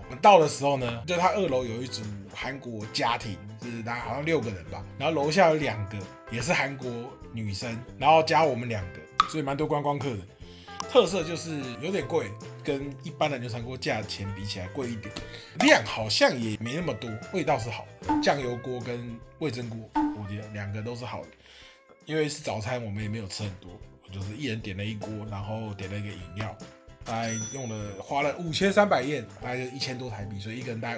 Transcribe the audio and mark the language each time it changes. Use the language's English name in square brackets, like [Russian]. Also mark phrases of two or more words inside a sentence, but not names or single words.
[Chinese] 我們到的時候呢，就他2樓有一組韓國家庭，就是大概好像6個人吧，然後樓下有2個也是韓國女生，然後加我們2個，所以蠻多觀光客的。特色就是有點貴，跟一般的牛腸鍋價錢比起來貴一點，量好像也沒那麼多，味道是好的。醬油鍋跟味噌鍋，我覺得2個都是好的。因為是早餐，我們也沒有吃很多，就是一人點了1鍋，然後點了一個飲料，大概花了5300yen，大概就1000多台幣，所以一個人大概500。